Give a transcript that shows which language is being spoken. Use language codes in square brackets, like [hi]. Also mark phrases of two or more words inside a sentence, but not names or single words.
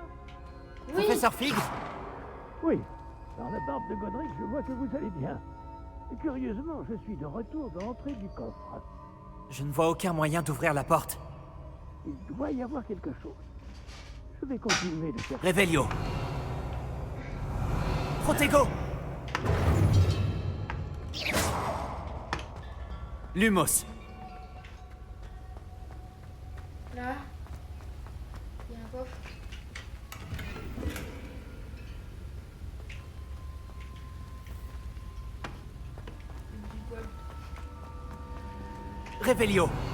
[fr] Oui. Professeur Fig? Oui. Dans la barbe de Godric, je vois que vous allez bien. Curieusement, je suis de retour dans l'entrée du coffre. Je ne vois aucun moyen d'ouvrir la porte. Il doit y avoir quelque chose. Je vais continuer de chercher. Revelio. Protego. Lumos. Là, il y a un coffre. Du poil. Revelio.